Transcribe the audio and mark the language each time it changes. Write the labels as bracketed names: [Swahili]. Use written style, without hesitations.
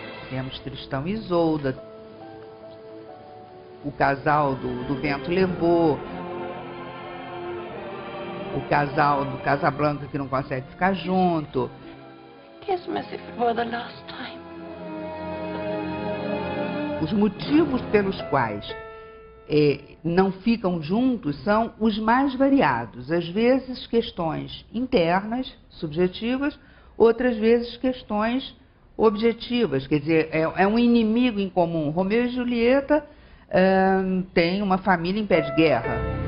[Portuguese] temos Tristão e Isolda, o casal do Vento Levou, o casal do Casablanca que não consegue ficar junto. [English] Kiss me as if it were the last time. [Portuguese] Os motivos pelos quais não ficam juntos são os mais variados. Às vezes questões internas, subjetivas, outras vezes questões objetivas. Quer dizer, é um inimigo em comum. Romeu e Julieta têm uma família em pé de guerra.